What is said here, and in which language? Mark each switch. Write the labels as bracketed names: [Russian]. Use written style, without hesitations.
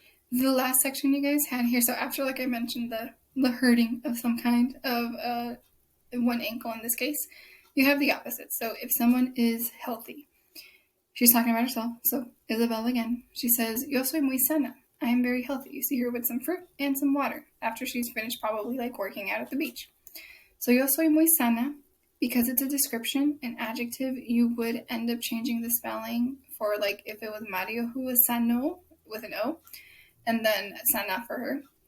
[English] The last section you guys had here, so after, like I mentioned, the hurting of some kind of one ankle in this case, you have the opposite. So if someone is healthy, she's talking about herself. So Isabel again, she says, [Spanish] yo soy muy sana. [English] I am very healthy. You see her with some fruit and some water after she's finished probably like working out at the beach. So [Spanish] yo soy muy sana, [English] because it's a description, an adjective, you would end up changing the spelling for like if it was Mario who was sano with an O, and then sana for her.